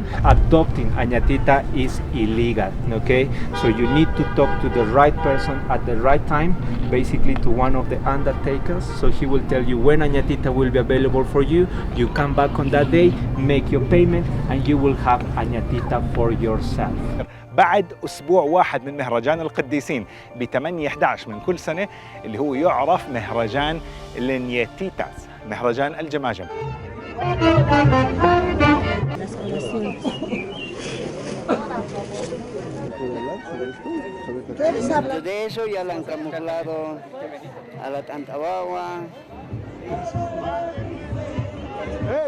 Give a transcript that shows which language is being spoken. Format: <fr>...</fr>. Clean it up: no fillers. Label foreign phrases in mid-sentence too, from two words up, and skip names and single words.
<en>Adopting a ñatita is illegal, okay? So you need to talk to the right person at the right time, basically to one of the undertakers. So he will tell you when a ñatita will be available for you. You come back on that day, make your payment, and you will have a ñatita for yourself.</en> <ar>بعد أسبوع واحد من مهرجان القديسين ب8/11 من كل سنة اللي هو يعرف مهرجان النياتيتاس، مهرجان الجماجم.</ar> <es>De eso ya la han camuflado a la Tantabawa. ¡Hey!</es>